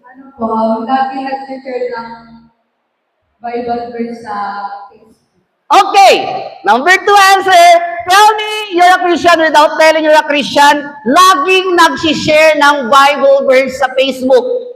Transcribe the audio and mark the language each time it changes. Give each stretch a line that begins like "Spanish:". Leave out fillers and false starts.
Filipino: Ano po, lagi nag-share ng Bible verse sa Facebook.
English: Okay, number 2 answer. Tell me you're a Christian without telling you're a Christian.
Filipino: Laging nag-share ng Bible verse sa Facebook.